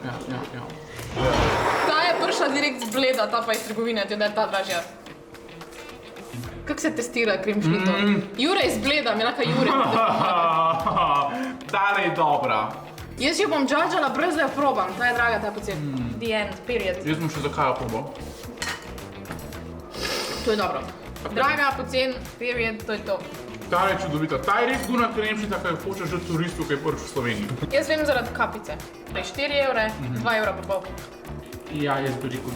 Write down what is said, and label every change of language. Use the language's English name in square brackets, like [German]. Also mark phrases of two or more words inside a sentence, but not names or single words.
[Slovenian] Ta je prišla direkt z Bleda, ta pa iz trgovine, da je ta dražja. Kako se testira kremšnito? Jure iz Bleda, mi lahko Jure. Tale je dobra. Jaz jo bom džadžala brez da jo probam, ta je draga, ta je pocen. [English] The end, period. [Slovenian] Jaz bom še za kajo probal. To je dobro. Draga, pocen, period, to je to. Ta je čudovita. Ta je res guna kremšnita, kaj hoče že turistov, kaj je prvič v Sloveniji. Jaz vem zaradi kapice. Da je 4 evre, 2 evra pa pol. Ja, jaz bi rekel.